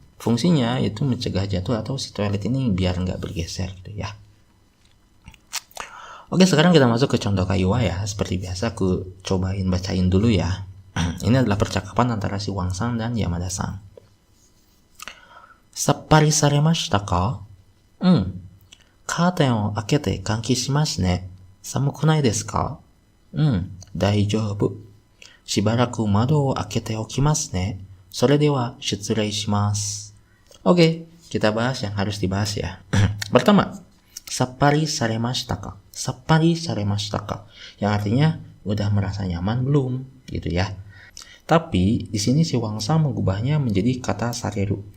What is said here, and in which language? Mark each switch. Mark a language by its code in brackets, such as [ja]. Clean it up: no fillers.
[id] Fungsinya itu mencegah jatuh atau si toilet ini biar nggak bergeser gitu ya. Oke, sekarang kita masuk ke contoh kaiwa ya. Seperti biasa aku cobain bacain dulu ya. Ini adalah percakapan antara si Wangsang dan Yamada-san. [ja] Sappari saremashita ka? Curtainを開けて換気しますね。寒くないですか？大丈夫。しばらく窓を開けておきますね。それでは失礼します。 [id] Oke, kita bahas yang harus dibahas ya. [ja] Pertama, sappari saremashita ka? Sappari saremashita ka? [id] Yang artinya udah merasa nyaman belum gitu ya. Tapi di sini si Wangsang mengubahnya menjadi kata sareru.